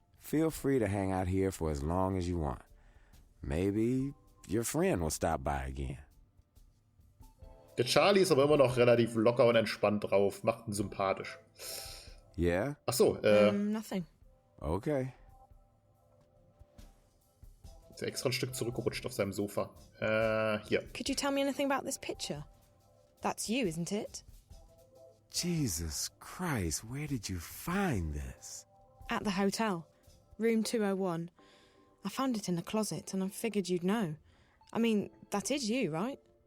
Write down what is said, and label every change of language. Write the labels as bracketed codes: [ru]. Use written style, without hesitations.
[en] feel free to hang out here for as long as you want. Maybe your friend will stop by again. [de] Der Charlie ist aber immer noch relativ locker und entspannt drauf, macht ihn sympathisch. [en] Yeah? [de] Ach so, [en] Nothing. Okay. [de] ist er extra ein Stück zurückgerutscht auf seinem Sofa. Hier. [en] Could you tell me anything about this picture? That's you, isn't it? Jesus Christ, where did you find this? At the hotel. Room 201. I found it in the closet and I figured you'd know. I mean, that is you, right?